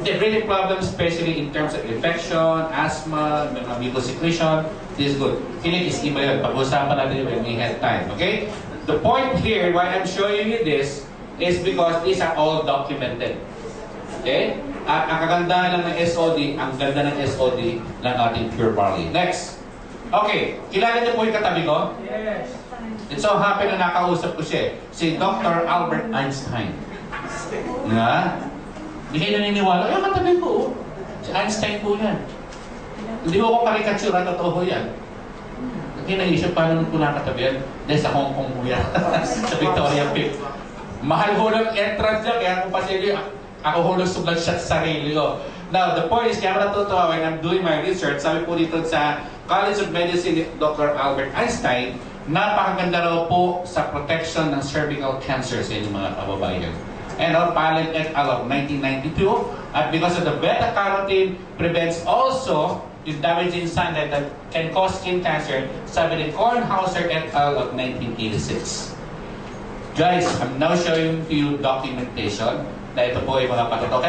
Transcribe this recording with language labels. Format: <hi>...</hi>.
<en>Breathing problems, especially in terms of infection, asthma, mucus secretion, this is good.</en> <tl>Hilik is iba yun.</tl> <en>Pag-usapan natin when we have time. Okay? The point here, why I'm showing you this, is because these are all documented. Okay?</en> <tl>At ang kagandahan lang ng SOD, ang ganda ng SOD ng ating pure barley. Next. Okay. Kilala niyo po yung katabi ko?</tl> <en>Yes. It so happen</en> <tl>na nakausap ko siya. Si Dr. Albert Einstein. Nga? Hindi kayo naniniwala. Ay, katabi ko. Si Einstein po yan. Hindi mo ko karikatsura, totoo yan. Hindi naisip paano ko nakatabi yan. Dahil sa Hong Kong po yan. Sa Victoria Peak. Mahal ko ng entrance dyan. Kaya kung pasili, ako hulog sublang siya sa sarili ko.</tl> <en>Now, the point is,</en> <tl>kaya ako natutuwa</tl> <en>when I'm doing my research,</en> <tl>sabi po dito sa</tl> <en>College of Medicine ni Dr.</en> <tl>Albert Einstein, napakaganda raw po sa protection ng cervical cancer sa inyong mga kababayan.</tl> <en>And Palin et al. Of 1992, at because of the beta-carotene prevents also yung damaging sunlight that can cause skin cancer, sabi ni Kornhauser et al. Of 1986. Guys, I'm now showing to you documentation</en> <tl>na ito po ay mga patotoo.</tl>